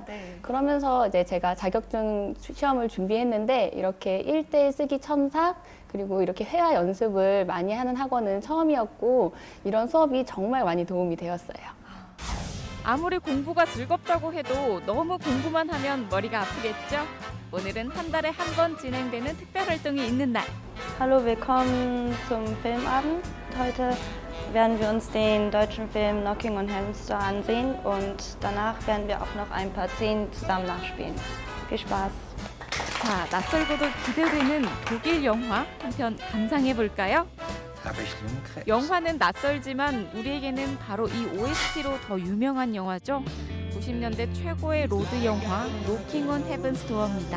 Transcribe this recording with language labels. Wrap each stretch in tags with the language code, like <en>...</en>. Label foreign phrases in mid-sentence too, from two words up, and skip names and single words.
<ko>그러면서 이제 제가 자격증 시험을 준비했는데 이렇게 1대1 쓰기 첨삭 그리고 이렇게 회화 연습을 많이 하는 학원은 처음이었고 이런 수업이 정말 많이 도움이 되었어요. 아무리 공부가 즐겁다고 해도 너무 공부만 하면 머리가 아프겠죠? 오늘은 한 달에 한 번 진행되는 특별 활동이 있는 날.</ko> <de>Hallo, willkommen zum Filmabend. Heute werden wir uns den deutschen Film Knocking on Heaven's Door ansehen und danach werden wir auch noch ein paar Szenen zusammen nachspielen. Viel Spaß!</de> <ko>자, 낯설고도 기대되는 독일 영화 한 편 감상해 볼까요? 영화는 낯설지만 우리에게는 바로 이 OST로 더 유명한 영화죠. 90년대 최고의 로드 영화 노킹 온 헤븐스 도어입니다.</ko>